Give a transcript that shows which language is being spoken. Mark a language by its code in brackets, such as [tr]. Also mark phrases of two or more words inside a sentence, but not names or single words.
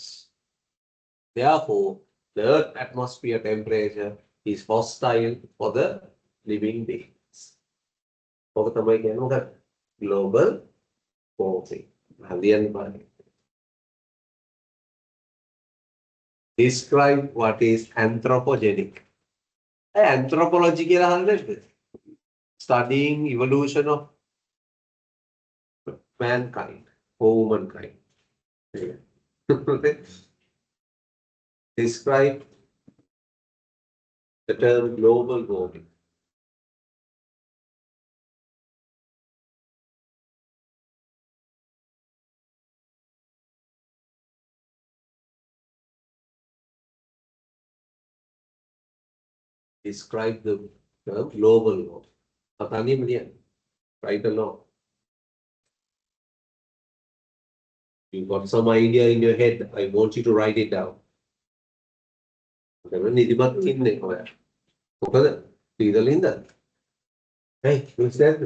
[en] Therefore, the Earth atmosphere temperature is hostile for the living beings. Global warming. Describe what is anthropogenic. [si] Anthropology කියලා හරියද? [en] Studying evolution of mankind or womankind. Describe the term global warming. Describe the term global warming. Write along. You got some idea in your head. I want you to write it down. [si] නිදිමත් ඉන්නේ ඔයා. මොකද? ඉඳලා ඉඳලා. [en] Hey, who's that?